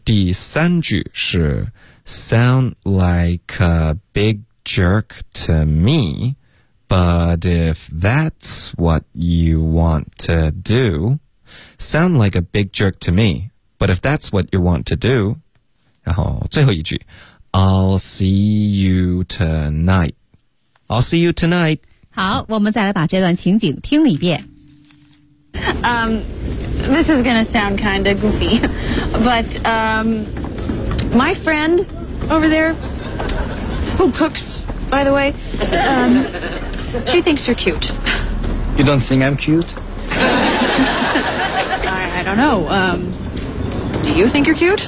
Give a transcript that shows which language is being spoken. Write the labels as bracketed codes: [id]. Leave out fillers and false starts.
[zh] 第三句是 [en] Sound like a big jerk to me, but if that's what you want to do, sound like a big jerk to me, but if that's what you want to do, [zh] 然后最后一句 [en] I'll see you tonight, I'll see you tonight. [zh] 好，我们再来把这段情景听一遍。 [en] This is gonna sound kinda goofy, but, my friend over there, who cooks, by the way, she thinks you're cute. You don't think I'm cute? I don't know, do you think you're cute?